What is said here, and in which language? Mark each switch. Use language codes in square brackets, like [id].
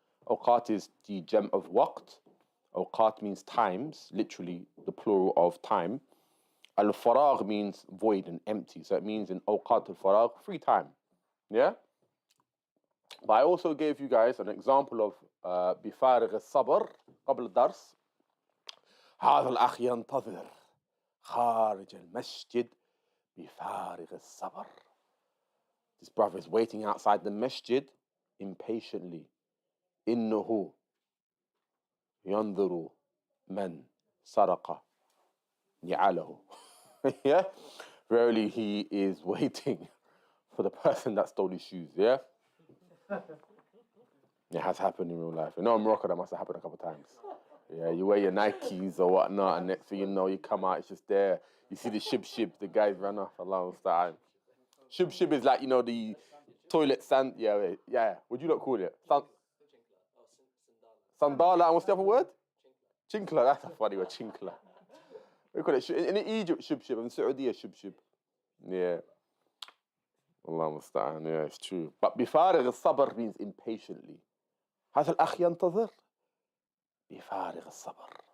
[en] أوقات is the gem of وقت. أوقات means times, literally the plural of time. Al-faragh means void and empty. So it means in أوقات الفراغ, free time. Yeah? But I also gave you guys an example of [ar] بفارغ الصبر قبل الدرس. هذا الأخ ينتظر خارج المسجد بفارغ الصبر. [en] This brother is waiting outside the masjid impatiently. [ar] إنه ينظر من سرق نعاله. Yeah? [en] Verily he is waiting for the person that stole his shoes, yeah? It has happened in real life. You know, in Morocco, that must have happened a couple of times. Yeah, you wear your Nikes or whatnot, and next thing you know, you come out, it's just there. You see the shib, the guys run off along the time. Shib is like, you know, the toilet sand. Yeah. What do you not call it? Sandala. And what's the other word? Chinkla. That's a funny word, chinkla. We call it in Egypt, shib, and Saudi, shib. Yeah. Allah musta'an. Yeah, it's true. But بفارغ الصبر means impatiently. [ar] هذا الأخ ينتظر بفارغ الصبر.